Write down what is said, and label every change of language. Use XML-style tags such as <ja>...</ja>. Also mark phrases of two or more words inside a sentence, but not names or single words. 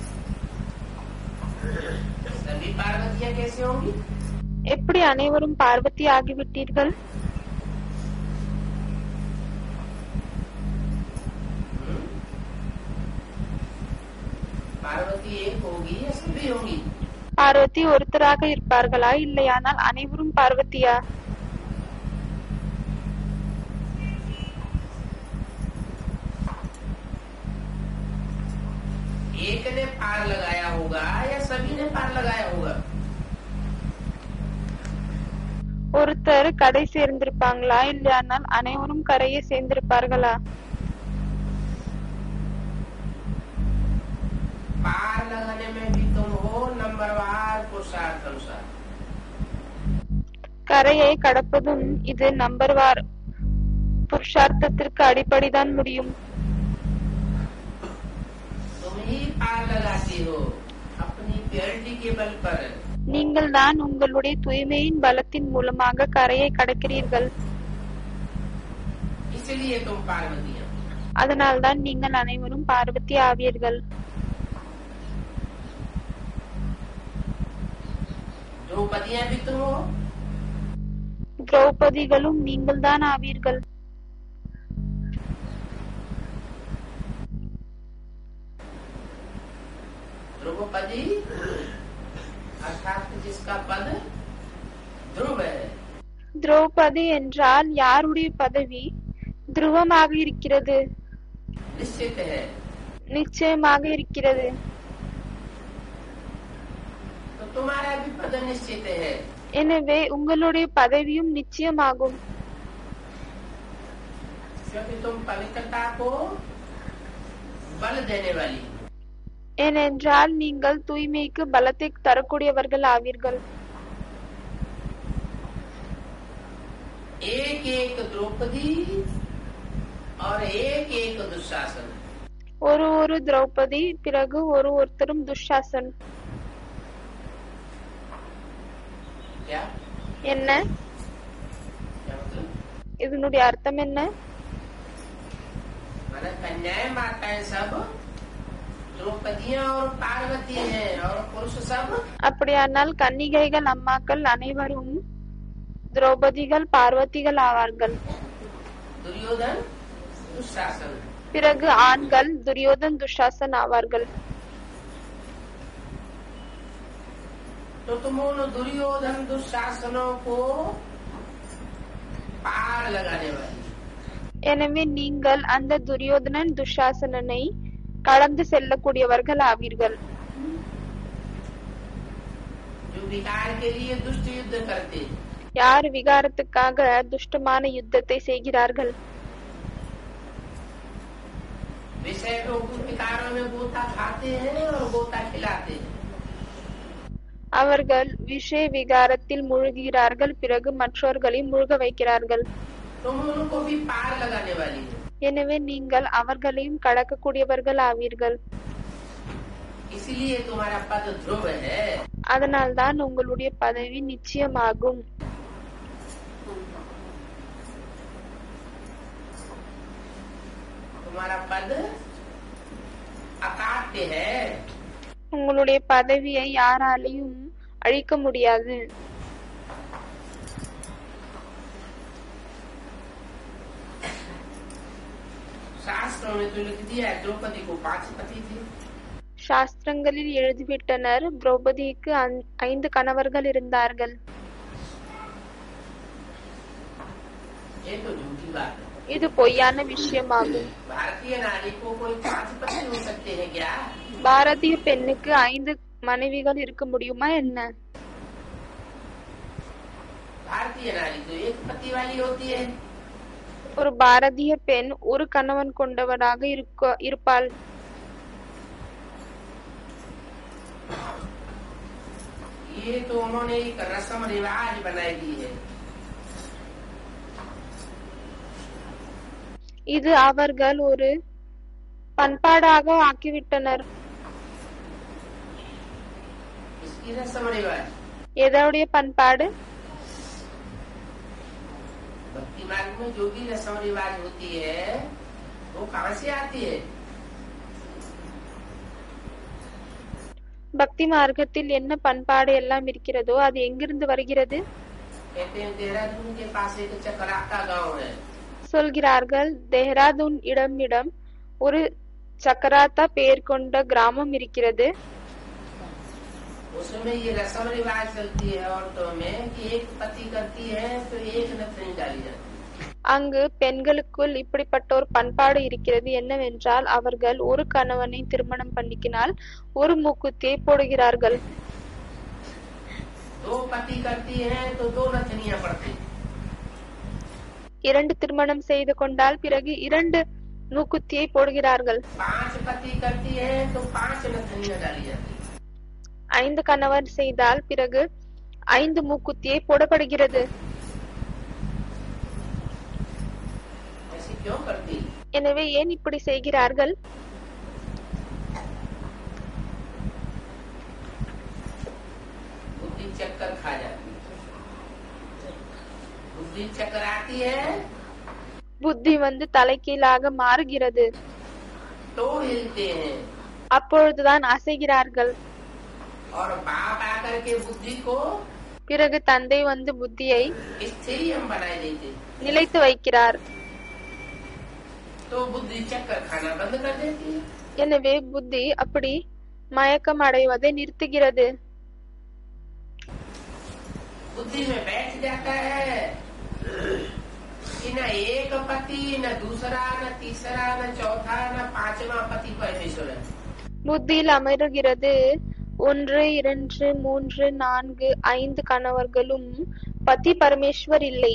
<ta>எப்படி அனைவரும் பார்வதி ஆகிவிட்டீர்கள்? பார்வதி ஒருத்தராக இருப்பார்களா, இல்லையானால் அனைவரும் பார்வதியா?</ta> <hi>एक ने पार लगाया होगा या सभी ने पार लगाया होगा?</hi> <ta>ஒருத்தர் கரை சேர்ந்திருப்பாங்களா, இல்லையானால் அனைவரும் கரையை சேர்ந்திருப்பார்களா?</ta> <hi>पार लगाने में भी तुम हो नंबरवार पुरुषार्थ अनुसार.</hi> <ta>கரையை கடப்பதும் இது நம்பர்வார் புருஷார்த்தத்திற்கு அடிப்படைதான் முடியும். நீங்கள் தான் உங்களுடைய தூய்மையின் பலத்தின் மூலமாக கரையை கடக்கிறீர்கள். அதனால்தான் நீங்கள் அனைவரும் பார்வதி ஆவீர்கள். திரௌபதிகளும் நீங்கள் தான் ஆவீர்கள்.</ta> <hi>द्रौपदी अर्थात जिसका पद ध्रुव है.</hi> <ta>திரௌபதி என்றால் யாருடைய பதவி துருவமாக இருக்கிறது?</ta> <hi>निश्चित है.</hi> <ta>நிச்சயமாக இருக்கிறது.</ta> <hi>तुम्हारा भी पद निश्चित है।</hi> <ta>எனவே உங்களுடைய பதவியும் நிச்சயமாகும்.</ta> <hi>क्योंकि तुम पवित्रता को बल देने वाली हो।</hi> <ta>ஏனென்றால் நீங்கள் தூய்மைக்கு பலத்தை தரக்கூடியவர்கள் ஆவீர்கள்.</ta> <hi>एक एक द्रौपदी और एक एक दुशासन।</hi> <ta>ஒரு திரௌபதி, பிறகு ஒருத்தரும் துஷாசன்.</ta> <hi>क्या</hi> <ta>என்ன</ta> <hi>क्या मतलब?</hi> <ta>இதனுடைய அர்த்தம் என்ன?</ta> <hi>माना कन्याएं माताएं सब द्रौपदियां और पार्वती हैं और पुरुष सब</hi> <ta>அப்படியானால் கன்னிகைகள் அம்மாக்கள் அனைவரும் திரௌபதிகள் பார்வதிகள் ஆவார்கள்.</ta> <hi>दुर्योधन दुशासन।</hi> <ta>பிறகு ஆண்கள் துரியோதன் துஷாசன் ஆவார்கள்.</ta> <hi>तो तुम उन दुर्योधन दुशासनों को पार लगाने वाली।</hi> <ta>எனவே நீங்கள் அந்த துரியோதனன் துஷாசனனை கடந்து செல்லக்கூடியவர்கள் ஆவீர்கள்.</ta> <hi>जो विकार के लिए दुष्ट युद्ध करते,</hi> <ta>யார் விகாரத்துக்காக துஷ்டமான யுத்தத்தை செய்கிறார்கள்,</ta> <hi>विषय लोग विकारों में गोता खाते हैं और गोता खिलाते हैं।</hi> <ta>அவர்கள் விஷய விகாரத்தில் மூழ்கிறார்கள், பிறகு மற்றவர்களை மூழ்க வைக்கிறார்கள்.</ta> <hi>तुम उनको भी पार लगाने वाली हो।</hi> <ta>எனவே நீங்கள் அவர்களையும் கடக்கக்கூடியவர்கள் ஆவீர்கள்.</ta> <hi>इसलिए तुम्हारा पद ध्रुव है।</hi> <ta>அதனால்தான் உங்களுடைய பதவி நிச்சயமாகும்.</ta> <hi>तुम्हारा पद अकाट्य है।</hi> <ta>உங்களுடைய பதவியை யாராலையும் அழிக்க முடியாது.</ta> <hi>शास्त्रों में तो लिख दिया है द्रौपदी को 5 पति थे।</hi> <ta>சாஸ்திரங்களில் எழுதிவிட்டனர், திரௌபதிக்கு 5 கணவர்கள் இருந்தார்கள்.</ta> <hi>ये तो झूठी बात है।</hi> <ta>இது பொய்யான விஷயமாகும்.</ta> <hi>भारतीय नारी को कोई 5 पति हो सकते हैं क्या?</hi> <ta>பாரதிய பெண்ணுக்கு 5 மனைவிகள் இருக்க முடியுமா என்ன?</ta> <hi>भारतीय नारी तो एक पति वाली होती है।</hi> <ta>ஒரு பாரதிய பெண் ஒரு கணவன் கொண்டவராக இருப்பாள்.</ta> <hi>ये तो उन्होंने एक रस्म रिवाज बनाई दी है।</hi> <ta>இது அவர்கள் ஒரு பண்பாடாக ஆக்கிவிட்டனர்.</ta> <hi>इसकी रस्म रिवाज</hi> <ta>எதோடைய பண்பாடு?</ta> <hi>भक्ति मार्ग में जो भी रस्म रिवाज होती है वो कहाँ से आती है?</hi> <ta>பக்தி மார்க்கத்தில் என்ன பண்பாடு எல்லாம் இருக்கிறதோ அது எங்கிருந்து வருகிறது?</ta> <hi>कहते हैं देहरादून के पास एक चकराता गांव है।</hi> <ta>சொல்கிறார்கள், தேஹ்ராதூன் இடமிடம் ஒரு சக்கராத்தா பெயர் கொண்ட கிராமம் இருக்கிறது.</ta> <hi>उसमें ये रस्म रिवाज चलती है औरतों में कि एक पति करती है तो एक नथनी डाली जाती है।</hi> <ta>அங்கு பெண்களுக்குள் இப்படிப்பட்ட ஒரு பண்பாடு இருக்கிறது. என்னவென்றால் அவர்கள் ஒரு கணவனை திருமணம் பண்ணிக்கினால் ஒரு மூக்குத்தியை போடுகிறார்கள்.</ta> <hi>दो पति करती है तो 2 नथनियां पड़ती।</hi> <ta>2 திருமணம் செய்து கொண்டால் பிறகு 2 மூக்குத்தியை போடுகிறார்கள்.</ta> <hi>5 पति करती है तो 5 नथनियां डाली जाती।</hi> <ta>5 கணவன் செய்தால் பிறகு 5 மூக்குத்தியை போடப்படுகிறது.</ta> <hi>ऐसी क्यों करती?</hi> <ta>எனவே ஏன் இப்படி செய்கிறார்கள்?</ta> <hi>बुद्धि चक्कर खा जाती है। बुद्धि चक्कर आती है</hi> <ta>புத்தி வந்து தலைகீழாக மாறுகிறது.</ta> <hi>तो हिलते हैं</hi> <ta>அப்பொழுதுதான் அசைகிறார்கள்.</ta> <hi>और बाप आकर के बुद्धि को</hi> <ta>பிறகு தந்தை வந்து புத்தியை</ta> <hi>स्थिर हम बनाए देते,</hi> <ta>நிலைத்து வைக்கிறார்.</ta> <hi>तो बुद्धि चक्कर खाना बंद कर देती है।</hi> <ta>எனவே புத்தி அப்படி மயக்கம் அடைவதை நிறுத்துகிறது.</ta> <hi>बुद्धि में बैठ जाता है कि न एक पति न दूसरा न तीसरा न चौथा न 5वां पति परमेश्वर है।</hi> <ta>புத்தியில் அமருகிறது, 1 2 3 4 5 கணவர்களும்</ta> <hi>पति परमेश्वर</hi> <ta>இல்லை.</ta>